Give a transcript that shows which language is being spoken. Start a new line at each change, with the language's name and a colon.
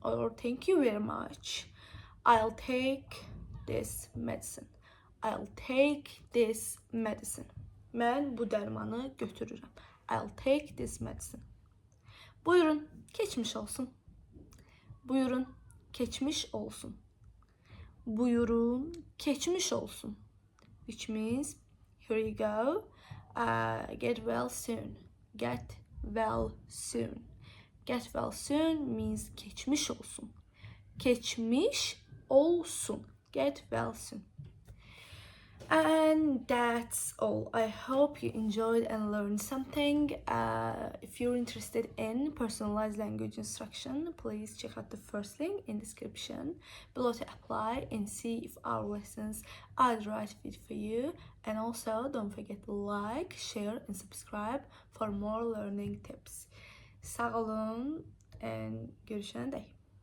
English: Or thank you very much. I'll take this medicine. I'll take this medicine.
Azerbaijani: Mən bu dərmanı götürürəm.
English: I'll take this medicine.
Azerbaijani: Buyurun, keçmiş olsun. Buyurun, keçmiş olsun. Buyurun, keçmiş olsun.
English: Which means, here you go. Get well soon. Get well soon. Get well soon means
Azerbaijani: geçmiş olsun. Geçmiş olsun.
English: Get well soon. And that's all. I hope you enjoyed and learned something. If you're interested in personalized language instruction, please check out the first link in description below to apply and see if our lessons are the right fit for you. And also don't forget to like, share and subscribe for more learning tips.
Azerbaijani: Sağ olun and görüşene dek.